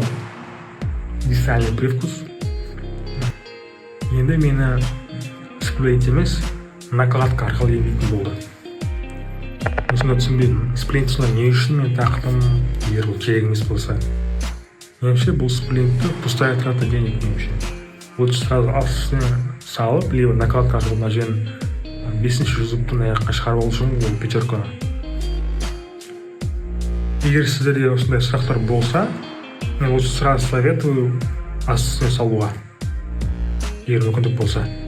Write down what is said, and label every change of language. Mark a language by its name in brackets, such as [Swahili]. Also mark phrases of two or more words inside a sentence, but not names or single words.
[Russian] Дистальный привкус. [Kazakh] Енді мені сплинт емес, накладка арқылы емдейтін болды. Мен сонда түсінбедім. Сплинт сонда не үшін мен тақтым, егер ол керек емес болса. Меніңше бұл сплинтті [Russian] пустая трата денег [Kazakh] меніңше. [Russian] Лучше сразу [Kazakh] астына салып, либо накладка арқылы мына жерін 5-ші зубтың аяққа шығарып алу үшін ол 5-ка. Егер сіздерде осындай сұрақтар болса, мен [Russian] лучше сразу советую [Kazakh] ассоциация салуға, егер мүмкіндік болса.